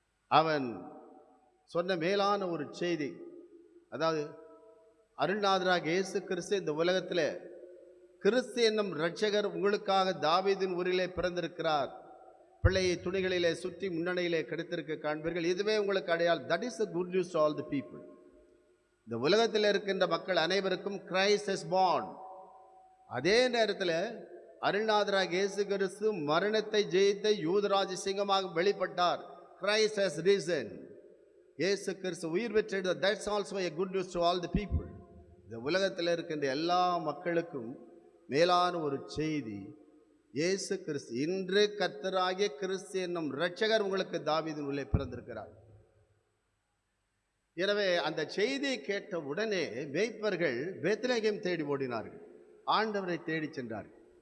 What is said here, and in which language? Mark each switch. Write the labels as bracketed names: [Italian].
[Tamil] அவன் சொன்ன மேலான ஒரு செய்தி, அதாவது அருள்நாதராகிய இயேசு கிறிஸ்து இந்த உலகத்தில் கிறிஸ்து என்னும் இரட்சகர் உங்களுக்காக தாவீதின் ஊரிலே பிறந்திருக்கிறார், பிள்ளையை துணிகளிலே சுற்றி முன்னணியிலே கிடைத்திருக்க காண்பீர்கள், இதுவே உங்களுக்கு அடையாளம். [English] That is the good news to all the people. [Tamil] இந்த உலகத்தில் இருக்கின்ற மக்கள் அனைவருக்கும் [English] Christ is born. [Tamil] அதே நேரத்தில் அருள்நாதராகிய இயேசு கிறிஸ்து மரணத்தை ஜெயித்த யூதராஜ சிங்கமாக வெளிப்பட்டார். [English] Christ has risen. [Tamil] இயேசு கிறிஸ்து உயிர் பெற்றது. [English] That's also a good news to all the people. [Tamil] இந்த உலகத்தில் இருக்கின்ற எல்லா மக்களுக்கும் மேலான ஒரு செய்தி, இயேசு கிறிஸ்து இன்று கர்த்தராகிய கிறிஸ்து என்னும் இரட்சகர் உங்களுக்கு தாவீதின் உள்ளே பிறந்திருக்கிறார். எனவே அந்த செய்தியை கேட்ட உடனே மேய்ப்பர்கள் பெத்லகேம் தேடி ஓடினார்கள், ஆண்டவரை தேடி சென்றார்கள்.